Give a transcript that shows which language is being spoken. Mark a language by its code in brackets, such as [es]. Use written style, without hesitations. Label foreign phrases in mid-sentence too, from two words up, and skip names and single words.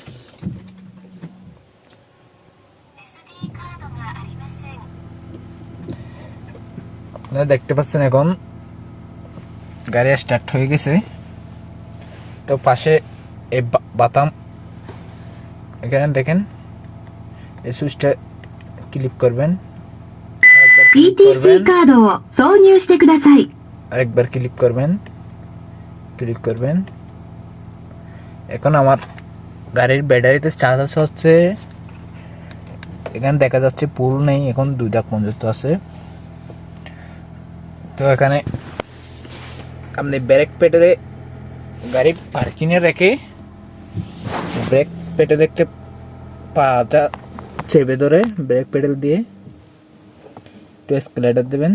[bn] আপনারা দেখতে পাচ্ছেন এখন গাড়ি স্টার্ট হয়ে গেছে। তো পাশে এই বাতাম, এখানে দেখেন এই সুইচটা ক্লিক করবেন, [ja] ETC カードを挿入してください。 [bn] আরেকবার ক্লিক করবেন। এখন আমার গাড়ির ব্যাটারিতে চার্জ হচ্ছে। এখানে দেখা যাচ্ছে পুল নেই, এখন 2 দাগ পর্যন্ত আছে। তো এখানে আপনি [en] brake pedal [bn] গাড়ি পার্কিংয়ে রেখে [en] brake pedal [bn] একটা পাটা চেপে ধরে [en] brake pedal [bn] দিয়ে একটু এক্সেলারেটর দেবেন।